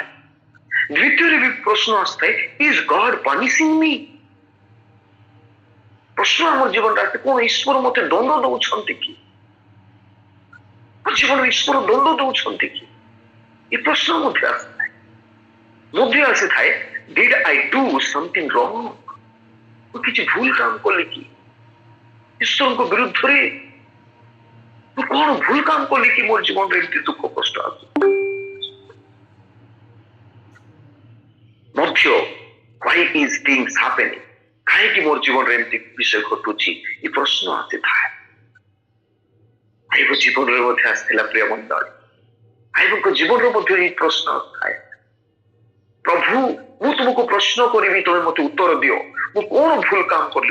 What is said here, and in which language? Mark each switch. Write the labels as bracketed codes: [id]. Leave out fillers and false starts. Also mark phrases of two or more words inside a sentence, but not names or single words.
[or] ଦ୍ୱିତୀୟରେ ବି ପ୍ରଶ୍ନ ଆସିଥାଏ, [en] is God punishing me? [or] ପ୍ରଶ୍ନ ଆମ ଜୀବନରେ ଆସେ, କଣ ଈଶ୍ୱର ମତେ ଦଣ୍ଡ ଦଉଛନ୍ତି କି? ଜୀବନରେ ଈଶ୍ୱର ଦଣ୍ଡ ଦଉଛନ୍ତି କି? ଏ ପ୍ରଶ୍ନ ମଧ୍ୟ ଆସିଥାଏ। [en] Did I do something wrong? [or] ମୁଁ କିଛି ଭୁଲ କାମ କଲି କି? ଈଶ୍ୱରଙ୍କ ବିରୁଦ୍ଧରେ ମୁଁ କଣ ଭୁଲ କାମ କଲି କି ମୋର ଜୀବନରେ ଏମିତି ଦୁଃଖ କଷ୍ଟ ଆସୁ? [en] ମଧ୍ୟ why is things happening? [or] କାହିଁକି ମୋର ଜୀବନରେ ଏମିତି ବିଷୟ ଘଟୁଛି? ଏ ପ୍ରଶ୍ନ ଆସିଥାଏ। ଆଇବ ଜୀବନରେ ମଧ୍ୟ ଆସିଥିଲା ପ୍ରିୟ ମଣ୍ଡଳୀ। ଆଇବଙ୍କ ଜୀବନରେ ମଧ୍ୟ ଏହି ପ୍ରଶ୍ନ ଥାଏ, ପ୍ରଭୁ ମୁଁ ତୁମକୁ ପ୍ରଶ୍ନ କରିବି, ତମେ ମତେ ଉତ୍ତର ଦିଅ, ମୁଁ କଣ ଭୁଲ କାମ କଲି?